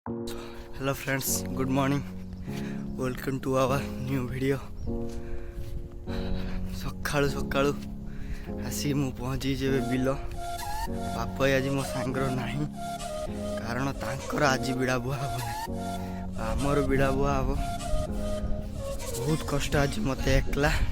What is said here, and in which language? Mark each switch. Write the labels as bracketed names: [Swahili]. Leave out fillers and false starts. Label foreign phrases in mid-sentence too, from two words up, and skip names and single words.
[English] Hello friends, good morning. Welcome to our new video. [Odia] ସକାଳୁ ସକାଳୁ ଆସି ମୁଁ ପହଞ୍ଚିଛି ଏବେ ବିଲ। ବାପା ଆଜି ମୋ ସାଙ୍ଗର ନାହିଁ, କାରଣ ତାଙ୍କର ଆଜି ବିଡ଼ା ବୁହା ହେବ ନାହିଁ, ଆମର ବିଡ଼ା ବୁହା ହେବ। ବହୁତ କଷ୍ଟ ଆଜି ମୋତେ ଏକଲା।